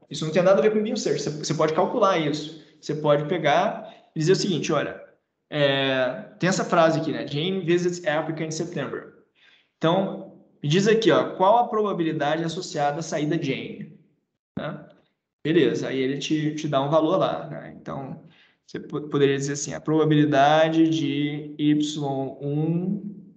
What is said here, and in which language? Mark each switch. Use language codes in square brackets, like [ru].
[pt] Isso não tem nada a ver com Beam Search. Você pode calcular isso. Você pode pegar e dizer o seguinte, olha, tem essa frase aqui, né? [en] Jane visits Africa in September. [pt] Então, me diz aqui, ó, qual a probabilidade associada à saída Jane? Né? Beleza, aí ele te dá um valor lá. Né? Então, você poderia dizer assim, a probabilidade de Y1...